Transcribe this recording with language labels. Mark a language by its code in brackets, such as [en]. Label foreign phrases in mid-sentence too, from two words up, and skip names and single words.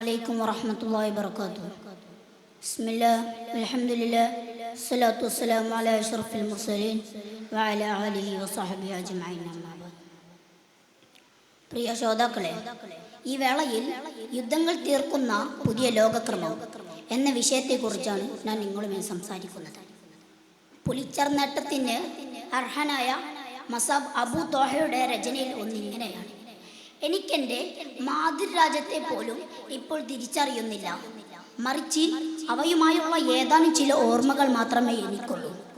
[ar] عليكم ورحمة الله وبركاته. بسم الله والحمد لله والصلاة والسلام على أشرف المرسلين وعلى آله وصحبه أجمعين. أما بعد. [ml] പ്രിയ ശ്രോതാക്കളെ, ഈ വേളയിൽ യുദ്ധങ്ങൾ തീർക്കുന്ന പുതിയ ലോകക്രമം എന്ന വിഷയത്തെക്കുറിച്ചാണ് ഞാൻ നിങ്ങളുമായി സംസാരിക്കുന്നത്. പുലിച്ചർ നേട്ടത്തിന് അർഹനായ മസാബ് അബു തോഹയുടെ രചനയിൽ ഒന്നിങ്ങനെയാണ്: എനിക്കെൻ്റെ മാതൃരാജ്യത്തെ പോലും ഇപ്പോൾ തിരിച്ചറിയുന്നില്ല, മറിച്ച് അവയുമായുള്ള ഏതാനും ചില ഓർമ്മകൾ മാത്രമേ എനിക്കുള്ളൂ.